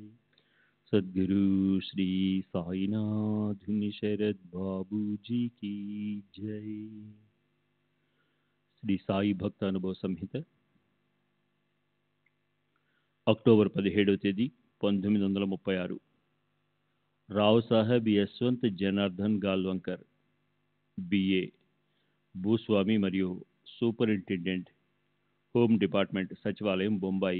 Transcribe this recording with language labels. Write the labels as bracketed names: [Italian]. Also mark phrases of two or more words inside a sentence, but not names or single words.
[Hindi] सद्गुरु श्री साईनाथ शरद बाबू जी की जय। [Telugu] శ్రీ సాయి భక్త అనుభవ సంహిత అక్టోబర్ 17వ తేదీ 1936. రావ్ సాహెబ్ యశ్వంత్ జనార్దన్ గాల్వంకర్, బిఏ, భూస్వామి మరియు సూపరింటెండెంట్, [English] Home Department, [Telugu] సచివాలయం, బొంబాయి.